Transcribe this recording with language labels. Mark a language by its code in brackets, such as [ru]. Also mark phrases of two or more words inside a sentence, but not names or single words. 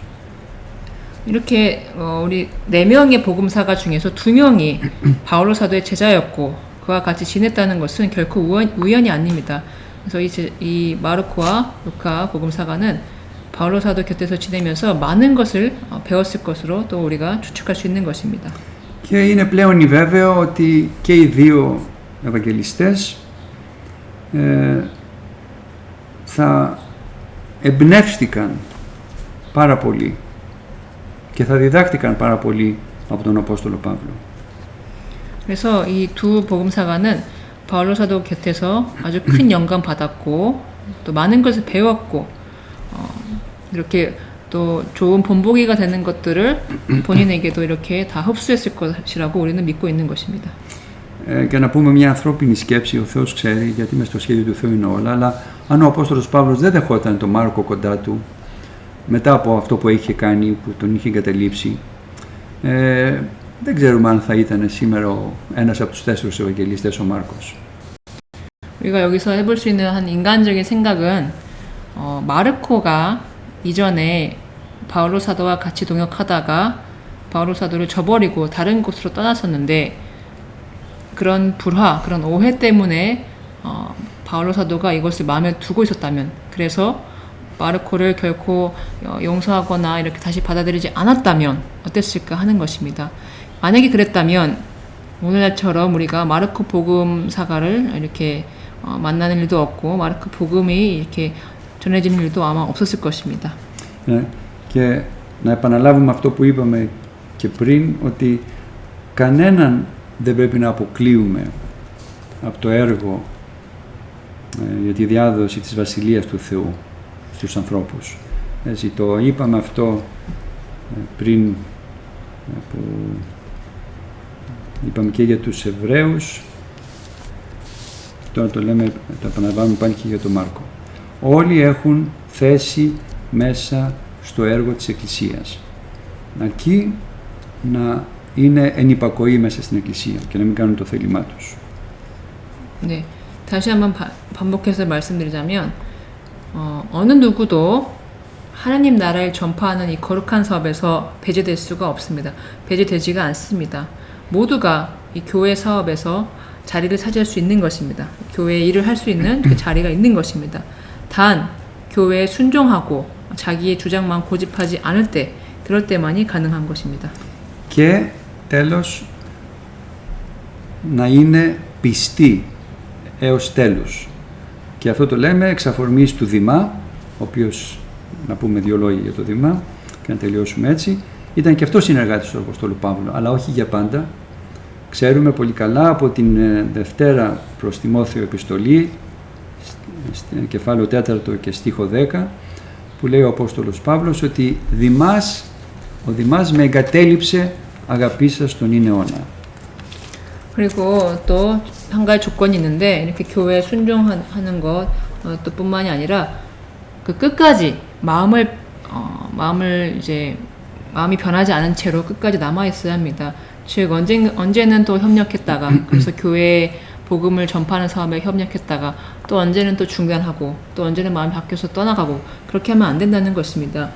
[ko] 이렇게 우리 4명의 복음사가 중에서 2명이 바울로 사도의 제자였고 그와 같이 지냈다는 것은 결코 우연이 아닙니다. 그래서 이 마르코와 루카 복음사가는 바울로 사도 곁에서 지내면서 많은 것을 배웠을 것으로 또 우리가 추측할 수 있는 것입니다. [el] Και είναι πλέον βέβαιο ότι και οι 2 Ευαγγελιστές θα εμπνεύστηκαν πάρα πολύ και θα διδάχτηκαν πάρα πολύ από τον Απόστολο Παύλο. [ko] 그래서 이 2 복음사가는 바울로 사도 곁에서 아주 큰 영감 받았고 또 많은 것을 배웠고 이렇게 또 좋은 본보기가 되는 것들을 본인에게도 이렇게 다 흡수했을 것이라고 우리는 믿고 있는 것입니다. [el] Και να πούμε μια ανθρώπινη σκέψη, ο Θεός ξέρει, γιατί μες στο σχέδιο του Θεού είναι όλα, αλλά αν ο Απόστολος Παύλος δεν δεχόταν τον Μάρκο κοντά του, μετά από αυτό που είχε κάνει, που τον είχε εγκαταλείψει, δεν ξέρουμε αν θα ήταν σήμερα ένας από τους 4 Ευαγγελιστές ο Μάρκος. [ko] 우리가 여기서 해볼 수 있는 한 인간적인 생각은 마르코가 이전에 바울로 사도와 같이 동역하다가 바울로 사도를 저버리고 다른 곳으로 떠났었는데 그런 불화, 그런 오해 때문에 바울로 사도가 이것을 마음에 두고 있었다면 그래서 마르코를 결코 용서하거나 이렇게 다시 받아들이지 않았다면 어땠을까 하는 것입니다. 만약에 그랬다면 오늘날처럼 우리가 마르코 복음사가를 이렇게 만나는 일도 없고 마르코 복음이 이렇게 전해지는 일도 아마 없었을 것입니다. [el] Και να επαναλάβουμε αυτό που είπαμε και πριν, ότι κανέναν δεν πρέπει να αποκλείουμε από το έργο για τη διάδοση της Βασιλείας του Θεού στους ανθρώπους. Έτσι, το είπαμε αυτό πριν, που είπαμε και για τους Εβραίους, τώρα το λέμε, το επαναλαμβάνουμε πάλι και για τον Μάρκο. Όλοι έχουν θέση μέσα στο έργο της Εκκλησίας. Αρκεί να είναι εν υπακοή μέσα στην Εκκλησία και να μην κάνουν το θέλημά τους. [ko] 네, 다시 한번 반복해서 말씀드리자면 어느 누구도 하나님 나라를 전파하는 이 거룩한 사업에서 배제될 수가 없습니다. 배제되지가 않습니다. 모두가 이 교회 사업에서 자리를 차지할 수 있는 것입니다. 교회의 일을 할 수 있는 그 자리가 있는 것입니다. 단 교회에 순종하고 자기의 주장만 고집하지 않을 때, 그럴 때만이 가능한 것입니다. [el] Και τέλος, να είναι πιστοί έως τέλους. Και αυτό το λέμε εξ αφορμής του Δημά, ο οποίος, να πούμε δύο λόγια για το Δημά και να τελειώσουμε έτσι, ήταν και αυτό συνεργάτης του Αποστόλου Παύλου, αλλά όχι για πάντα. Ξέρουμε πολύ καλά από την Δευτέρα προς Τιμόθεο επιστολή, κεφάλαιο 4 και στίχο 10, που λέει ο Απόστολος Παύλος ότι ο Δημάς με εγκατέλειψε αγαπήσας τον είναι αιώνα. [ko] 그리고 또 한 가지 조건이 있는데 이렇게 교회에 순종하는 것 또 뿐만이 아니라 그 끝까지 마음이 변하지 않은 채로 끝까지 남아 있어야 합니다. 즉 언제는 또 협력했다가 그래서 교회에 복음을 전파하는 사업에 협력했다가 또 언제는 또 중단하고 또 언제는 마음이 바뀌어서 떠나가고 그렇게 하면 안 된다는 것입니다.